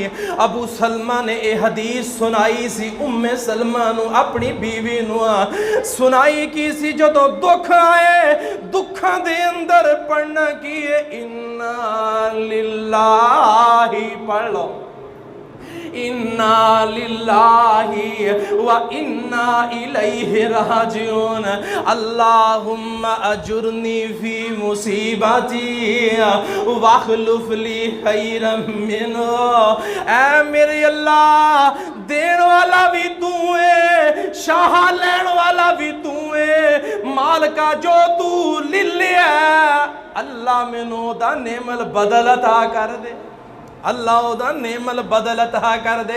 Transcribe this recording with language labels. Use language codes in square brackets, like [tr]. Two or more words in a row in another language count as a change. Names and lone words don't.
[pa] ابو سلمہ نے ایہ حدیث سنائی سی ام سلمہ نوں، اپنی بیوی نوں سنائی کی سی. جدوں دکھ آئے دکھاں دے اندر پڑھنا کی ہے [ar] إنا لله [pa] پڑھ لو, [ar] إنا لله وإنا إليه راجعون. اللهم أجرني في مصيبتي واخلف لي خيرا منها. [pa] اے میرے اللہ، دین والا وی تو ہے، شاہ لین والا وی تو ہے، مالکا جو تو لے لیا اللہ مینوں دا نعم البدل عطا کر دے، اللہ اوہدا نعم البدل عطا کر دے.